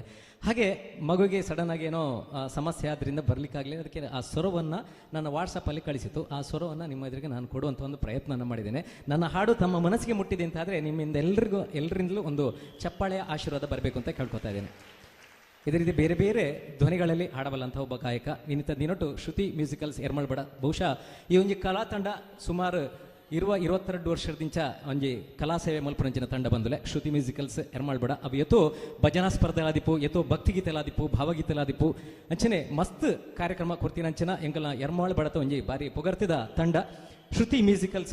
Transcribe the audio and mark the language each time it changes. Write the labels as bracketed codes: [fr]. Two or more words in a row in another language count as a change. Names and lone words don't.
[kn] ಹಾಗೆ ಮಗುವಿಗೆ ಸಡನ್ನಾಗಿ ಏನೋ ಸಮಸ್ಯೆ ಆದ್ದರಿಂದ ಬರಲಿಕ್ಕಾಗಲಿಲ್ಲ. ಅದಕ್ಕೆ ಆ ಸ್ವರವನ್ನು ನನ್ನ ವಾಟ್ಸಪ್ಪಲ್ಲಿ ಕಳಿಸಿತು. ಆ ಸ್ವರವನ್ನು ನಿಮ್ಮ ಎದುರಿಗೆ ನಾನು ಕೊಡುವಂಥ ಒಂದು ಪ್ರಯತ್ನ ಮಾಡಿದ್ದೇನೆ. ನನ್ನ ಹಾಡು ತಮ್ಮ ಮನಸ್ಸಿಗೆ ಮುಟ್ಟಿದೆ ಅಂತಾದರೆ ನಿಮ್ಮಿಂದ ಎಲ್ಲರಿಂದಲೂ ಒಂದು ಚಪ್ಪಾಳೆಯ ಆಶೀರ್ವಾದ ಬರಬೇಕು ಅಂತ ಕೇಳ್ಕೊತಾ ಇದ್ದೇನೆ. ಇದೇ ರೀತಿ ಬೇರೆ ಬೇರೆ ಧ್ವನಿಗಳಲ್ಲಿ ಹಾಡಬಲ್ಲಂಥ ಒಬ್ಬ ಗಾಯಕ ವಿನಿತ ದಿನೊಟ್ಟು ಶ್ರುತಿ ಮ್ಯೂಸಿಕಲ್ಸ್ ಎರ್ಮಳ್ಬಡ. ಬಹುಶಃ ಈ ಒಂದು ಕಲಾ ತಂಡ ಸುಮಾರು 22 ವರ್ಷದಿಂದ [tcy] ಒಂಜಿ ಕಲಾ ಸೇವೆ ಮಲ್ಪುರಂಚಿನ ತಂಡ ಬಂದುಲೆ [kn] ಶ್ರುತಿ ಮ್ಯೂಸಿಕಲ್ಸ್ ಎರ್ಮಳ್ಬಡ. [tcy] ಅವು ಎತ್ತೋ ಭಜನಾ ಸ್ಪರ್ಧೆಲಾದಿಪ್ಪು, ಎತ್ತೋ ಭಕ್ತಿಗೀತೆಲಾದಿಪ್ಪು, ಭಾವಗೀತೆಲಾದಿಪ್ಪು ಅಂಚನೆ ಮಸ್ತ್ ಕಾರ್ಯಕ್ರಮ ಕೊಡ್ತೀನಂಚಿನ ಎಂಕಲ್ನ ಎರ್ಮಳ್ಬಡತ ಒಂಜಿ ಬಾರಿ ಪೊಗರ್ತಿದ ತಂಡ ಶ್ರುತಿ ಮ್ಯೂಸಿಕಲ್ಸ್.